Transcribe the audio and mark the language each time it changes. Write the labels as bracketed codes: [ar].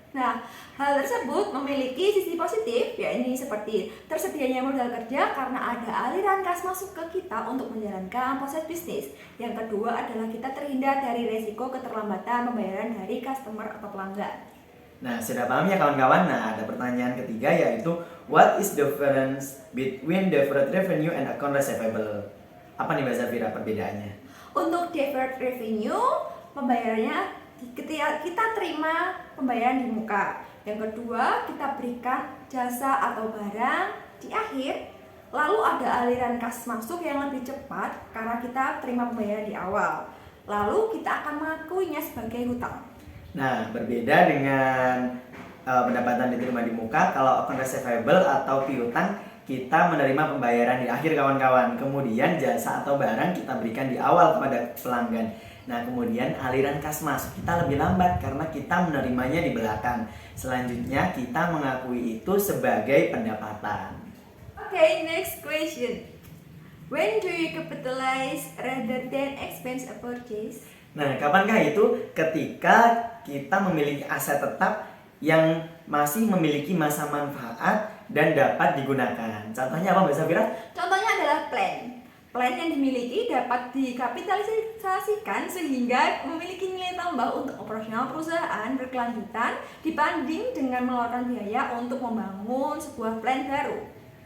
[id] Nah, hal tersebut memiliki sisi positif, yakni seperti tersedianya modal kerja karena ada aliran kas masuk ke kita untuk menjalankan proses bisnis. Yang kedua adalah kita terhindar dari resiko keterlambatan pembayaran dari customer atau pelanggan. Nah, sudah paham ya kawan-kawan? Nah, ada pertanyaan ketiga yaitu [en] what is the difference between deferred revenue and account receivable? [id] Apa nih Mbak Zafira perbedaannya? Untuk deferred revenue, pembayarannya ketika kita terima pembayaran di muka. Yang kedua, kita berikan jasa atau barang di akhir. Lalu ada aliran kas masuk yang lebih cepat karena kita terima pembayaran di awal. Lalu kita akan mengakuinya sebagai hutang. Nah, berbeda dengan pendapatan diterima di muka, kalau account receivable atau piutang kita menerima pembayaran di akhir kawan-kawan. Kemudian jasa atau barang kita berikan di awal kepada pelanggan. Nah, kemudian aliran kas masuk kita lebih lambat karena kita menerimanya di belakang. Selanjutnya kita mengakui itu sebagai pendapatan. [en] Okay, next question. When do you capitalize rather than expense a purchase? [id] Nah, kapankah itu? Ketika kita memiliki aset tetap yang masih memiliki masa manfaat dan dapat digunakan. Contohnya apa Mbak Zafira? Contohnya adalah plan. Plan yang dimiliki dapat dikapitalisasikan sehingga memiliki nilai tambah untuk operasional perusahaan berkelanjutan dibanding dengan mengeluarkan biaya untuk membangun sebuah plan baru.